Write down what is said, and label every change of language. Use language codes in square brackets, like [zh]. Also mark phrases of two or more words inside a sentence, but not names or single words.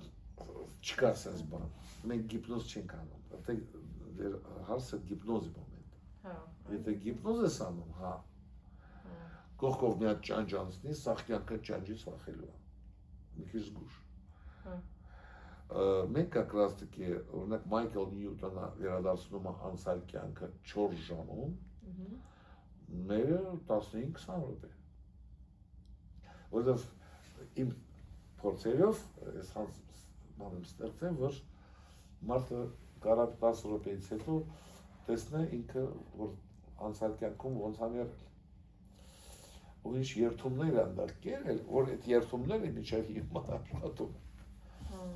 [hy] Չկա sense բան։ Մենք գիպնոզ չենք անում։ Դե հարցը գիպնոզի մոմենտ։ Հա։ Եթե Եթե գիպնոզ ես անում, հա։ Կողքով մի հատ ճանճ անցնի, սաղ կյանքը ճանճից վախելու է։ Մի քիչ զգուշ։ Հա։ [ru] Մենք как раз таки, [hy] օրինակ Մայքլ Նյուտոնը վերադարձնում է անցյալ կյանքը 4 ժամում, մերը 15-20 րոպե։ Որովհետև իմ փորձերով ես բան եմ ստեղծել, որ մարդը կարող 10 րոպեից հետո տեսնե ինքը, որ անցյալ կյանքում ոնց է եղել։ Ու ինչ երթումներ են դա կերել, որ այդ երթումները միջև հիմա աշխատում են։